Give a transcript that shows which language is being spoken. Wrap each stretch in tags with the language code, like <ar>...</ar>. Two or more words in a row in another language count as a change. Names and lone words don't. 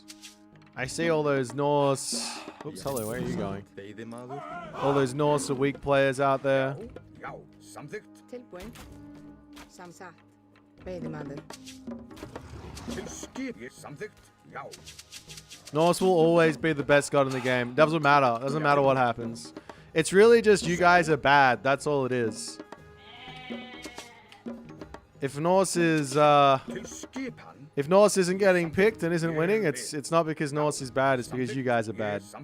<en>I see all those Norse... Oops, hello, where are you going? All those Norse are weak players out there.</en> <is>Tilbúin. Samsagt. Veiðimaður.</is> <en>Norse will always be the best god in the game. Doesn't matter. Doesn't matter what happens. It's really just you guys are bad. That's all it is. If Norse is if Norse isn't getting picked and isn't winning, it's not because Norse is bad, it's because you guys are bad.</en>